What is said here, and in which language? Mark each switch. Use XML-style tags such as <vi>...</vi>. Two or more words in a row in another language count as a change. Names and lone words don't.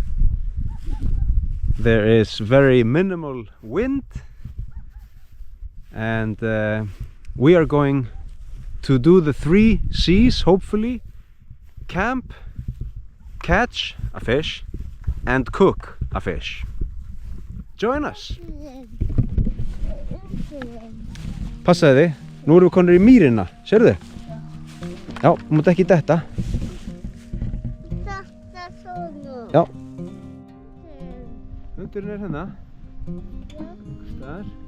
<en>There is very minimal wind. And we are going to do the 3 C's, hopefully. Camp, catch a fish, and cook a fish. Join us.</en> <is>Passaðu þig, nú erum við konur í mýrina, sérðu? Já, þú mátt ekki detta. Þetta svona. Já. Hundurinn er hérna. Einhvers staðar.</is>